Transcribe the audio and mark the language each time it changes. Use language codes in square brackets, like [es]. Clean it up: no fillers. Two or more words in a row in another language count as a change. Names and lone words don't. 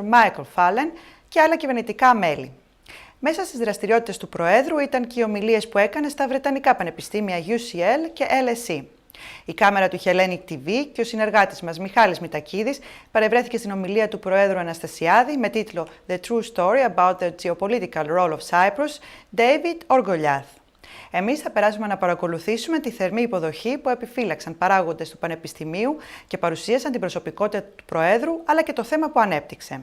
[el] και άλλα κυβερνητικά μέλη. Μέσα στις δραστηριότητες του Προέδρου ήταν και οι ομιλίες που έκανε στα Βρετανικά πανεπιστήμια UCL και LSE. Η κάμερα του HELLENIC TV και ο συνεργάτης μας Μιχάλης Μιτακίδης παρευρέθηκε στην ομιλία του Προέδρου Αναστασιάδη με τίτλο [en] «The True Story about the Geopolitical Role of Cyprus, David or Goliath». [el] Εμείς θα περάσουμε να παρακολουθήσουμε τη θερμή υποδοχή που επιφύλαξαν παράγοντες του Πανεπιστημίου και παρουσίασαν την προσωπικότητα του Προέδρου, αλλά και το θέμα που ανέπτυξε.